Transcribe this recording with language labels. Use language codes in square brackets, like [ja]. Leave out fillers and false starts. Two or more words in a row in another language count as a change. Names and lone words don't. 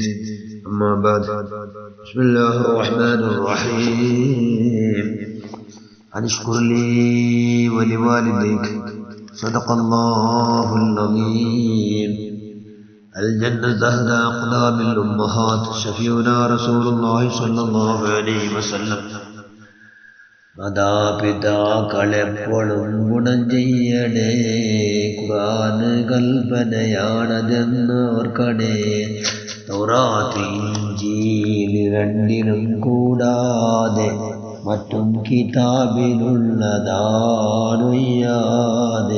[ar] أما بعد، بسم الله الرحمن الرحيم. أن اشكر لي ولوالديك صدق الله العظيم. الجنة تحت أقدام الأمهات. شفيعنا رسول الله صلى الله عليه وسلم. [ml] മാതാപിതാക്കളെപ്പോഴും ഗുണം ചെയ്യണേ, ഖുർആന് കൽപ്പനയാണതെന്നോർക്കണേ. തൗറാത്ത് ഇഞ്ചീൽ രണ്ടിലും കൂടാതെ മറ്റും കിതാബിലുള്ളതാണൊയ്യാതെ.